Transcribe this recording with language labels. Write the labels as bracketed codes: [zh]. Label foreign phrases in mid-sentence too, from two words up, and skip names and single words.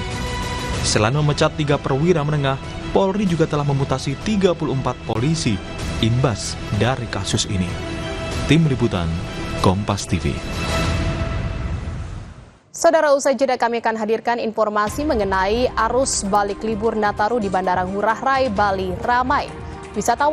[id] Selain memecat 3 perwira menengah, Polri juga telah memutasi 34 polisi imbas dari kasus ini. Tim Liputan, Kompas TV. Saudara, usai jeda kami akan hadirkan informasi mengenai arus balik libur Nataru di Bandara Ngurah Rai, Bali ramai. Wisatawan